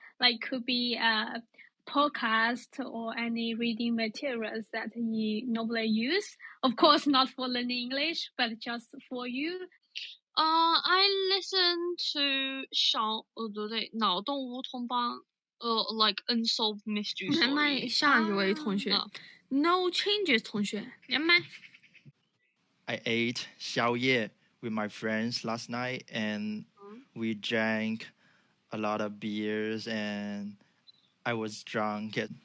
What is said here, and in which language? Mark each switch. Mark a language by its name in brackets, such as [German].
[English] Like could be a podcast or any reading materials that you normally use? Of course, not for learning English, but just for you. I listen to 脑动乌托邦 like unsolved mystery [Chinese] 连麦 [English] story. [Chinese] 下一位同学 No Changes 同学连麦。 [English] I ate 宵夜 with my friends last night, and we drank a lot of beers, and I was drunk.